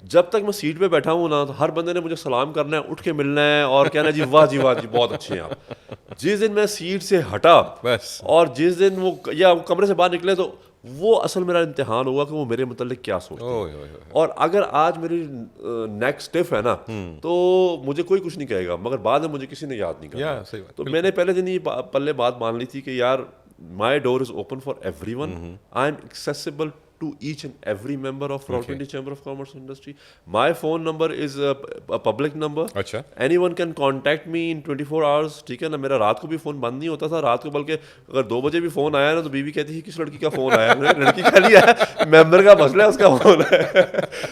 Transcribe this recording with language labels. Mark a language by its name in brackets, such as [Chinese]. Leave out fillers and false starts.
[Urdu] جب تک میں سیٹ پہ بیٹھا ہوں نا تو ہر بندے نے مجھے سلام کرنا ہے, اٹھ کے ملنا ہے اور کہنا جی واہ جی واہ جی بہت اچھے ہیں آپ. جس دن میں سیٹ سے ہٹا بس, اور جس دن وہ یا کمرے سے باہر نکلے تو وہ اصل میرا امتحان ہوگا کہ وہ میرے متعلق کیا سوچتے ہیں. اور اگر آج میری نیک اسٹف ہے نا تو مجھے کوئی کچھ نہیں کہے گا, مگر بعد میں مجھے کسی نے یاد نہیں کرنا. تو میں نے پہلے دن یہ پلے بات مان لی تھی کہ یار [English] my door is open for everyone. I'm accessible to each and every member of Rawalpindi Chamber of Commerce Industry. My phone number is a public number. [Urdu] اچھا, [English] anyone can contact me in 24 hours. [Urdu] ٹھیک ہے نا, میرا رات کو بھی phone بند نہیں ہوتا تھا. رات کو بلکہ اگر 2 بجے بھی فون آیا نا تو بیوی کہتی ہے کس لڑکی کا فون آیا. لڑکی کا نہیں آیا, ممبر کا مسئلہ ہے, اس کا فون ہے.